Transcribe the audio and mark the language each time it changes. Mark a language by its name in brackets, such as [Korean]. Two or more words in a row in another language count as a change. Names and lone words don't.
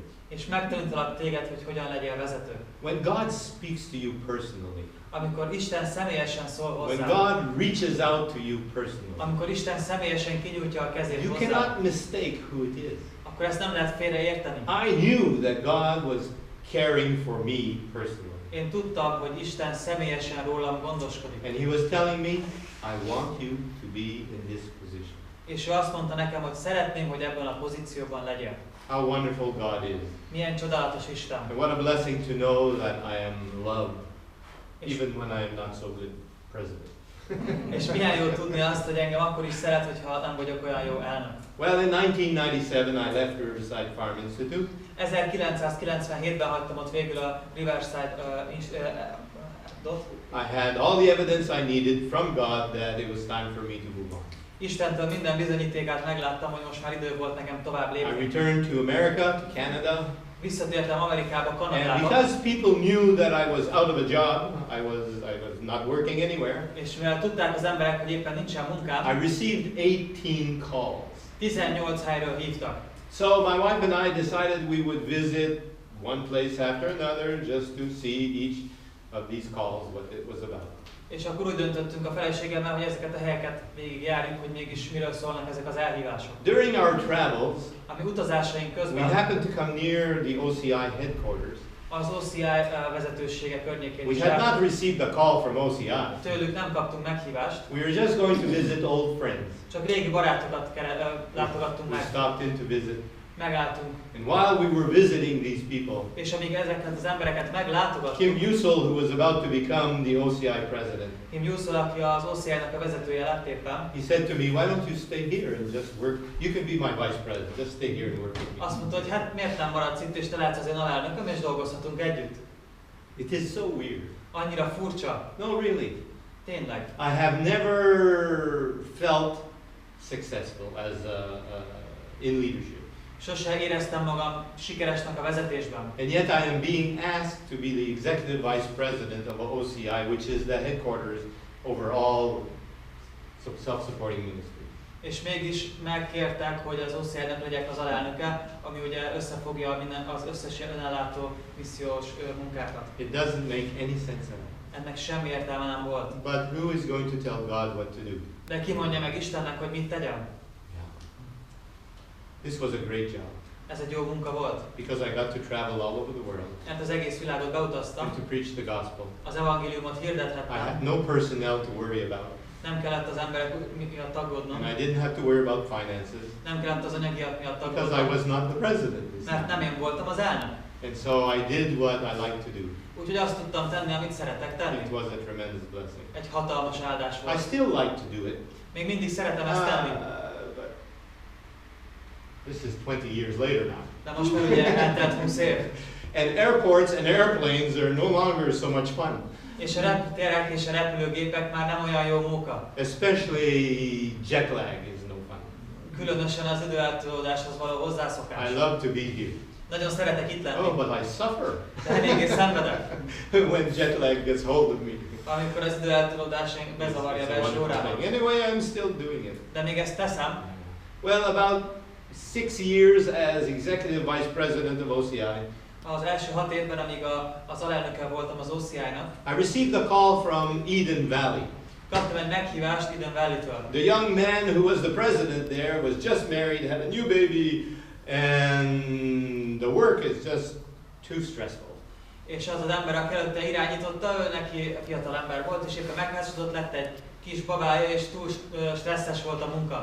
[Hungarian] És megtanítalak téged, hogy hogyan legyél vezető. [English] When God speaks to you personally, [Hungarian] amikor Isten személyesen szól hozzá, [English] when God reaches out to you personally, [Hungarian] amikor Isten személyesen kinyújtja a kezét [English] you [Hungarian] hozzá, [English] cannot mistake who it is. [Hungarian] akkor ezt nem lehet félreérteni. [English] I knew that God was caring for me personally. [Hungarian] Én tudtam, hogy Isten személyesen rólam gondoskodik. [English] And he was telling me, I want you to be in this position. [Hungarian] És ő azt mondta nekem, hogy szeretném, hogy ebben a pozícióban legyél. [English] How wonderful God is. [Hungarian] Milyen csodálatos Isten. [English] And what a blessing to know that I am loved, even when I am not so good president. [Hungarian] És milyen jó tudni azt, hogy engem akkor is szeret, hogyha nem vagyok olyan jó elnök. [English] Well, in 1997 I left Riverside Farm Institute. [Hungarian] 1997-ben hagytam ott végül a Riverside dot. [English] I had all the evidence I needed from God that it was time for me to move on. [Hungarian] Istentől minden bizonyítékát megláttam, hogy most már idő volt nekem tovább [English] I [Hungarian] lépni. [English] returned to America, to Canada. [Hungarian] Visszatértem Amerikába, [English] And [Hungarian] Kanadába. [English] because people knew that I was out of a job, I was not working anywhere. [Hungarian] És mivel tudták az emberek, hogy éppen nincsen munkám, [English] I received 18 calls. [Hungarian] 18 helyről hívtak. [English] So my wife and I decided we would visit one place after another just to see each of these calls what it was about. [Hungarian] És akkor úgy döntöttünk a feleségemmel, hogy ezeket a helyeket végigjárjuk, hogy mégis miről szólnak ezek az elhívások. [English] During our travels, [Hungarian] Ami utazásaink [English] we [Hungarian] közben [English] happened to come near the OCI headquarters. [Hungarian] az OCI vezetősége környékén [English] We [Hungarian] is [English] had not [Hungarian] jártunk. [English] received a call from OCI. [Hungarian] Tőlük nem kaptunk meghívást, [English] We were just going to visit old friends. [Hungarian] csak régi barátokat látogattunk [English] We [Hungarian] meg, [English] stopped in to visit. [Hungarian] megálltunk. [English] And while we were visiting these people, [Hungarian] És amíg ezeket az embereket meglátogattuk, [English] Kim Yusul, who was about to become the OCI president, [Hungarian] Kim Yusul, aki az OCI-nak a vezetője lett éppen, [English] he said to me, "Why don't you stay here and just work? You can be my vice president. Just stay here and work with me." [Hungarian] azt mondta, hogy hát miért nem maradsz itt, és te lehetsz az én alelnököm, és dolgozhatunk együtt. [English] It is so weird. [Hungarian] Annyira furcsa. [English] No, really. [Hungarian] Tényleg. [English] I have never felt successful as in leadership. [Hungarian] Sose éreztem magam sikeresnek a vezetésben. [English] And yet I am being asked to be the executive vice president of OCI, which is the headquarters over all self-supporting ministries. [Hungarian] És mégis megkértek, hogy az OCI-nek legyek az alelnöke, ami ugye összefogja az összes önellátó missziós munkákat. [English] It doesn't make any sense at all. [Hungarian] Ennek semmi értelme nem volt. [English] But who is going to tell God what to do? [Hungarian] De ki mondja meg Istennek, hogy mit tegyem? [English] This was a great job [Hungarian] Ez egy jó munka volt. [English] because I got to travel all over the world [Hungarian] Mert az egész világot [English] and [Hungarian] beutaztam, [English] to preach the gospel. [Hungarian] az evangéliumot [English] I [Hungarian] hirdethettem, [English] had no personnel to worry about, [Hungarian] nem kellett az emberek miatt aggódnom, [English] and I didn't have to worry about finances [Hungarian] nem kellett az anyagiak miatt [English] because I [Hungarian] aggódnom, [English] was not the president. you see. [Hungarian] mert nem én voltam az elnök. [English] And so I did what I like to do. [Hungarian] Úgyhogy azt tudtam tenni, amit szeretek tenni. [English] It was a tremendous blessing. [Hungarian] Egy hatalmas áldás [English] I [Hungarian] volt. [English] still like to do it. [Hungarian] Még mindig szeretem ezt tenni. [English] But this is 20 years later now. [Hungarian] De most már ugye eltelt 20 év. [English] And airports and airplanes are no longer so much fun. [Hungarian] És a reptérek és a repülőgépek már nem olyan jó móka. [English] Especially jet lag is no fun. [Hungarian] Különösen az időeltolódáshoz való hozzászokás. [English] I love to be here. [Hungarian] Nagyon szeretek itt lenni, [English] Oh, but I suffer [Hungarian] de eléggé szenvedek, [English] when jet lag gets hold of me. [Hungarian] amikor az időeltolódás bezavarja a [English] It's a [Hungarian] belső [English] wonderful [Hungarian] órámat. [English] thing. Anyway, I'm still doing it. [Hungarian] De még ezt teszem. [English] Well, about 6 years as executive vice president of OCI, [Hungarian] Az első 6 évben, amíg az alelnöke voltam az OCI-nak, [English] I received a call from Eden Valley. [Hungarian] kaptam egy meghívást Eden Valley-től. [English] The young man who was the president there was just married, had a new baby, and the work is just too stressful. [Hungarian] És az az ember, aki előtte irányította, ő neki fiatal ember volt, és éppen megházasodott, lett egy kis babája, és túl stresszes volt a munka.